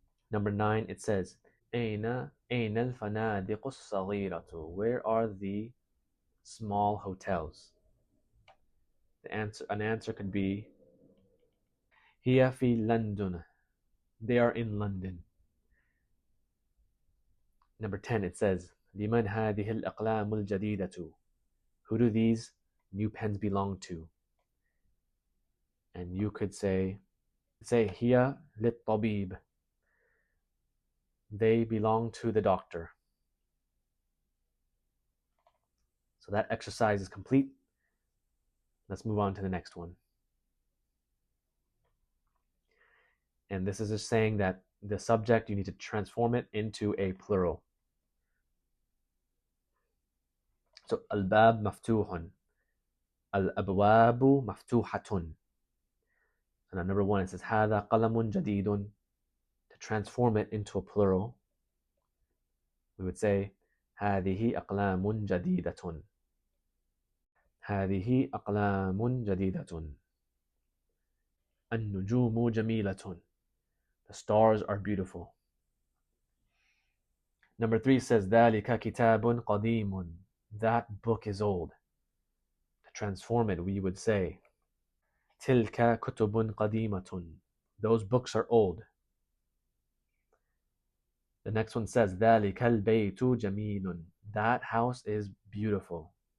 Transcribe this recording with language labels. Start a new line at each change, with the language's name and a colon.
English: Number 9, it says
Arabic: أين الفنادق الصغيرة?
English: Where are the small hotels? An answer could be
Arabic: هي في لندن.
English: They are in London. Number 10, it says
Arabic: لمن هذه الأقلام الجديدة?
English: Who do these new pens belong to? And you could say
Arabic: هي للطبيب.
English: They belong to the doctor. So that exercise is complete. Let's move on to the next one. And this is just saying that the subject, you need to transform it into a plural. So
Arabic: الباب مفتوح. الأبواب مفتوحة. And on number 1, it says هذا قلم جديد. To transform it into a plural, we would say هذه أقلام جديدة. هذه أقلام جديدة. النجوم جميلة.
English: The stars are beautiful. Number 3 says
Arabic: ذلك كتاب قديم.
English: That book is old. To transform it, we would say
Arabic: تلك كتب قديمة.
English: Those books are old. The next one says
Arabic: ذلك البيت جميل.
English: That house is beautiful.